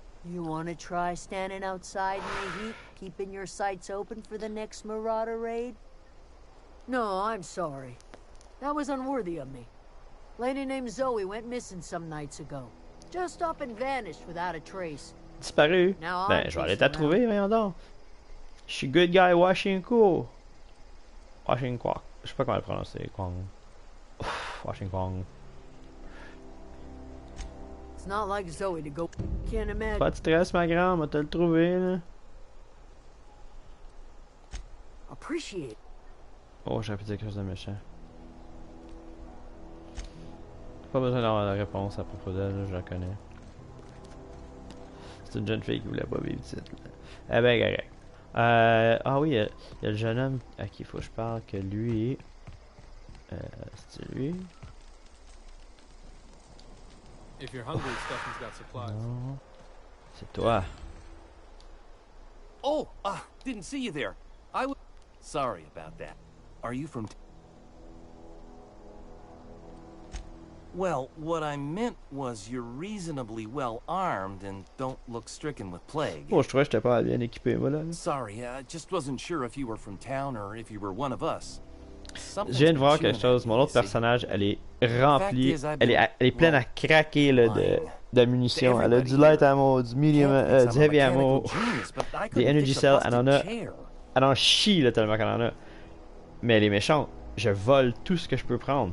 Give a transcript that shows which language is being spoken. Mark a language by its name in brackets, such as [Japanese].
[English] You want to try standing outside in the heat, keeping your sights open for the next marauder raid? No, I'm sorry. That was unworthy of me. Lady named Zoe went missing some nights ago. Just up and vanished without a trace. [French] Disparu. Ben, je vais aller la trouver, voyons donc. Je suis [English] good guy [French] Washington. Washington. Je sais pas comment le prononcer. Kwong. Washington. [English] It's not like Zoe to go. Can't imagine. [French] Pas de stress, ma grande, on va te le trouver, là. [English] Appreciate. [French] Oh, j'aurais pu dire quelque chose de méchant. Pas besoin d'avoir la réponse à propos d'elle, je la connais. C'est une jeune fille qui voulait pas vivre ici. Eh ben, correct. Ah oui, il y a le jeune homme à qui il faut que je parle, que lui... c'est lui? [English] If you're hungry, Stephen's got supplies. [French] Non. C'est toi. [English] Oh, didn't see you there. Sorry about that. Are you from... Well, what I meant was you're reasonably well armed and don't look stricken with plague. [French] Oh, je trouvais que j'étais pas bien équipé, voilà. [English] Sorry, I just wasn't sure if you were from town or if you were one of us. [French] Je viens de voir quelque chose. Mon autre personnage, elle est remplie. Elle est pleine à craquer là, de munitions. Elle a du light ammo, du medium, du heavy ammo, des energy cells. Elle en chie là, tellement qu'elle en a. Mais elle est méchante. Je vole tout ce que je peux prendre.